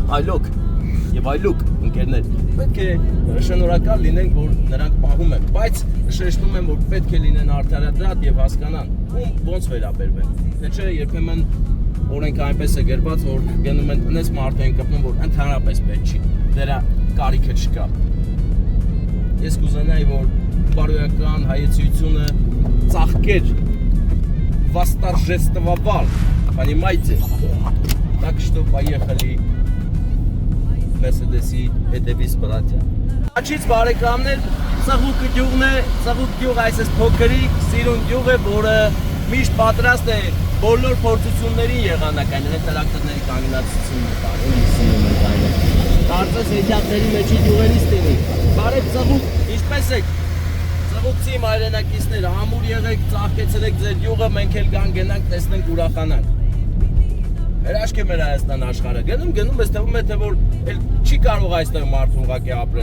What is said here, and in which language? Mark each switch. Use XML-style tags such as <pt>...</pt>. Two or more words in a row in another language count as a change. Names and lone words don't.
<hy>այլոք ընկերներ։ Պետք է շնորհակալ լինենք, որ նրանք պահում են, բայց շեշտում եմ, որ պետք է լինեն արդարադատ եւ հասկանան, ում ոնց վերաբերվեն։ Թե չէ երբեմն օրենք այնպես է գրված, որ գնում են այնպես մարդու են կպնում, որ ընդհանրապես պետք չի, դրա կարիքը չկա։ Ես կուզենայի, որ բարոյական հայեցությունը ծաղկեր</hy> <ru>восторжествовал, понимаете? Так что поехали</ru> <hy>Mercedes-ի հետևից բրատյա։ Աչից բարեկամներ, Ծաղուկ գյուղն է, Ծաղուկ գյուղ այսպես փոքրիկ, սիրուն գյուղ է, որը միշտ պատրաստ է բոլոր փորձություններին եղանակային, այդ տրակտորների կանգնացությունն է Կարծես հետյակների մեջի գյուղերից տինի։ Բարև Ծաղուկ, ինչպես եք։ Ծաղուկցի մայրենակիցներ, ամուր եղեք, ծաղկեցրեք ձեր գյուղը, մենք էլ գանք տեսնենք ուրախանանք։ Հրաշք է մեր Հայաստան աշխարհը։ Գնում ես թվում է թե որ չի կարող այստեղ մարդը ուղղակի ապրել,</hy>